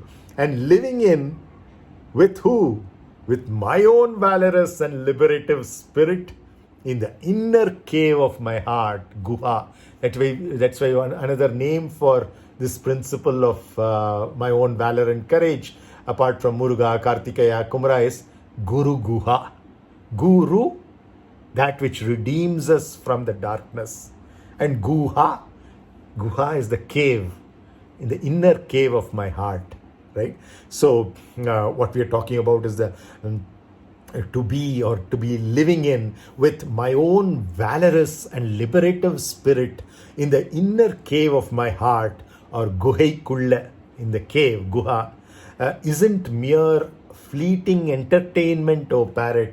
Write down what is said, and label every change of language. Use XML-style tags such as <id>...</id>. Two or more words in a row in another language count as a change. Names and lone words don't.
<en>And living in, with who? With my own valorous and liberative spirit in the inner cave of my heart, guha. That's why another name for this principle of my own valor and courage, apart from murugā, krittikā, kumara, is</en> <sa>गुरु गुहा.</sa> <en>Guru, that which redeems us from the darkness. And guha is the cave, in the inner cave of my heart, right? So what we are talking about is the to be living in with my own valorous and liberative spirit in the inner cave of my heart, or guhaikulla, in the cave, guha, isn't mere fleeting entertainment, O parrot.</en>